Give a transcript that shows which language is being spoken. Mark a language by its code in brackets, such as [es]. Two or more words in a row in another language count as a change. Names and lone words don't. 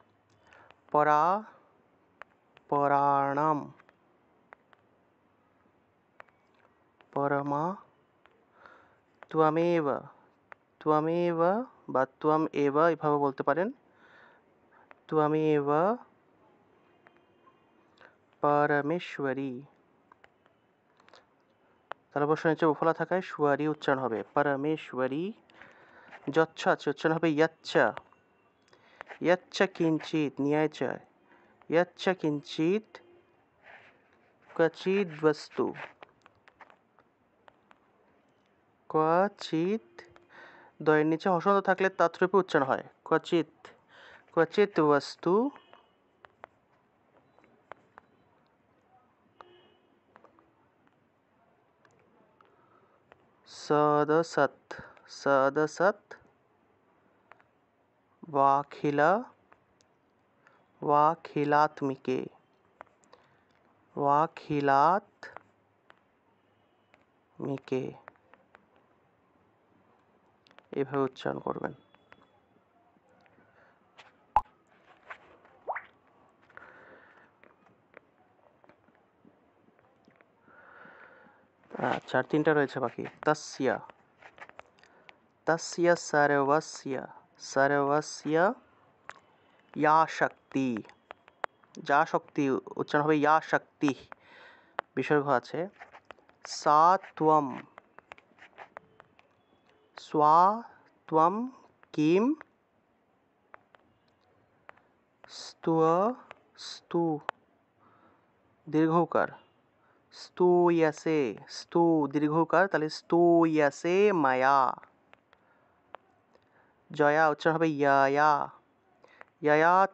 [sa] পরাণাম পরমা ত্বমেব [bn] বা [sa] ত্বম এব [bn] এভাবে বলতে পারেন [sa] ত্বমেব পরমেশ্বরী [bn] তার অবশ্য নিচে উফলা থাকায় শ্বরী উচ্চারণ হবে পরমেশ্বরী যচ্ছ আছে উচ্চারণ হবে [sa] यच्च किंचित न्याय च यच्च किंचित क्वचित वस्तु क्वचित [bn] দয়ের নিচে হসন্ত থাকলে তাৎরূপে উচ্চারণ হয় [sa] क्वचित वस्तु सदसत वाखिलात्मिके [bn] এভাবে উচ্চারণ করবেন আচ্ছা আর তিনটা রয়েছে বাকি तस्य [sa] सर्वस्य या शक्ति যা শক্তি [bn] উচ্চারণ হবে ইয়া শক্তি বিসর্গ আছে সা [sa] ত্বম কিম স্তু [bn] দীর্ঘকার স্তূয়সে দীর্ঘকার তাহলে স্তূয়সে মায়া জয়া উচ্চারণ হবে ইয়া